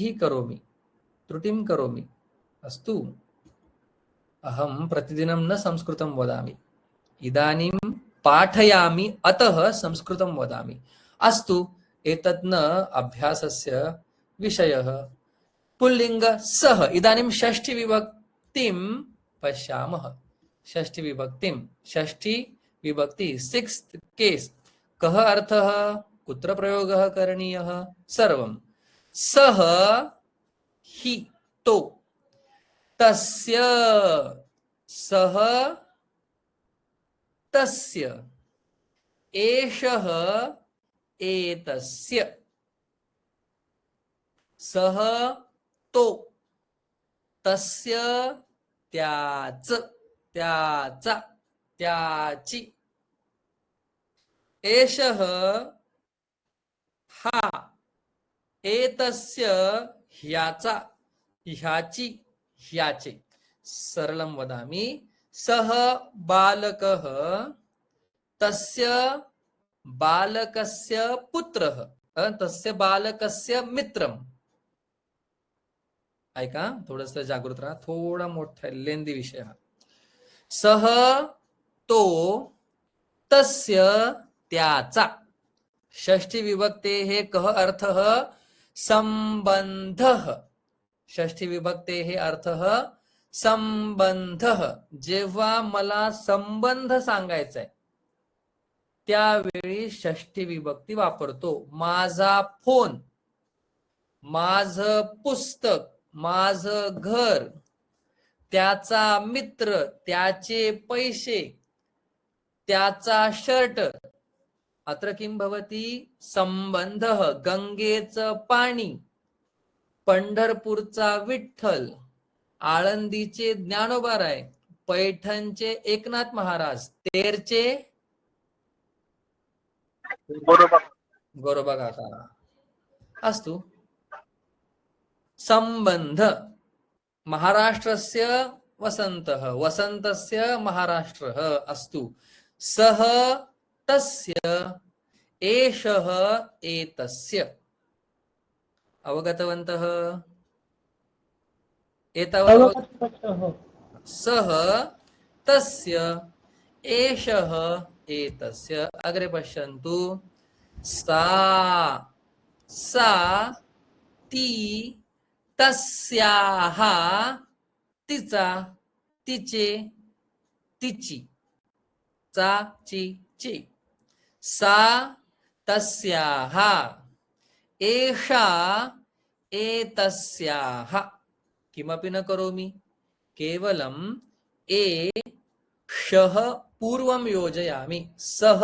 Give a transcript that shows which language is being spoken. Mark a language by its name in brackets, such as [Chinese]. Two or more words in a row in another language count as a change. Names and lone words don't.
[Sanskrit] करोमि अस्तु अहं प्रतिदिनं न संस्कृतं वदामि इदानीं पाठयामि अतः संस्कृतं वदामि अस्तु एतत् न अभ्यासस्य विषयः पुल्लिंग सः इदानीं षष्ठी विभक्तिं पश्यामः षष्ठी विभक्ति 6th केस कः अर्थः कुत्र प्रयोगः करणीयः सर्वं सः हि तो तस्य सः तस्य एषः एतस्य सः तो तस्य [Marathi] त्याचा त्याची [Sanskrit] एषः हा एतस्य [Marathi] ह्याचा ह्याची ह्याचे [Sanskrit] सरलं वदामि सः बालकः तस्य बालकस्य पुत्रः तस्य बालकस्य मित्रम् [Marathi] ऐका थोडंसं जागृत राहा थोडा मोठा लेंदी विषय सः तो तस्य त्याचा [Sanskrit] षष्ठी विभक्तेः कः अर्थः संबंधः षष्ठी विभक्तेः अर्थः संबंधः [Marathi] जेव्हा मला संबंध सांगायचा आहे त्यावेळी षष्ठी विभक्ती वापरतो माझा फोन माझं पुस्तक माझं घर त्याचा मित्र त्याचे पैसे त्याचा शर्ट [Sanskrit] अत्र किं भवति संबंधः [Marathi] गंगेचं पाणी पंढरपूरचा विठ्ठल आळंदीचे ज्ञानोबाराय पैठणचे एकनाथ महाराज तेरचे [Sanskrit] गोरोबा काका अस्तु संबंध महाराष्ट्रस्य वसन्तः वसन्तस्य महाराष्ट्रः अस्तु सः तस्य एषः एतस्य अवगतवन्तः सः तस्य एषः एतस्य अग्रे पश्यन्तु सा ती तस्याः [Marathi] तिचा तिचे तिची ची ची [Sanskrit] सा तस्याः एषा एतस्याः किमपि न करोमि केवलम् एषः पूर्वं योजयामि सः